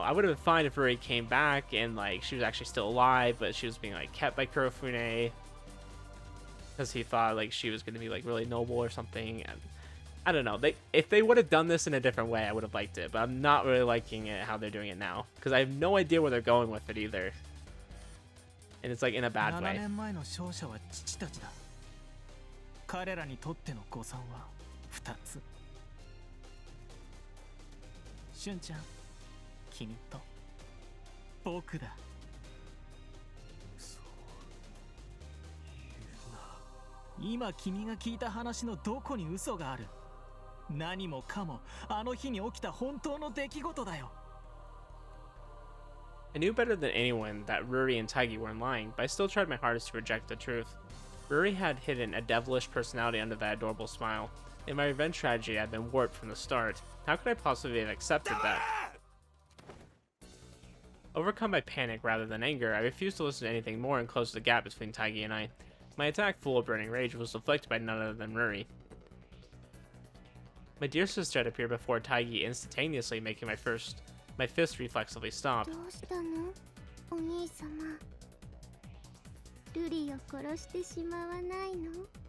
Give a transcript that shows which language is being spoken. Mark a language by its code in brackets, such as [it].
[en] I would have been fine if Ruri came back and like she was actually still alive, but she was being like kept by Kurofune because he thought like she was going to be like really noble or something. And I don't know. If they would have done this in a different way, I would have liked it, but I'm not really liking it how they're doing it now because I have no idea where they're going with it either, and it's like in a bad 7 way. [ja] 年前の勝者は父たちだ。彼らにとっての誤算は2つ。俊ちゃん、君と僕だ。今君が聞いた話のどこに嘘がある？何もかもあの日に起きた本当の出来事だよ。 [en] I knew better than anyone that Ruri and Taggy weren't lying, but I still tried my hardest to reject the truth. Ruri had hidden a devilish personality under that adorable smile. In my revenge strategy, I had been warped from the start. How could I possibly have accepted that? Overcome by panic rather than anger, I refused to listen to anything more and closed the gap between Taggy and I. My attack, full of burning rage, was deflected by none other than Ruri. My dear sister had appeared before Taggy, instantaneously making my fist reflexively stop. [ja] どうしたの？お兄様。ルリを殺してしまわないの？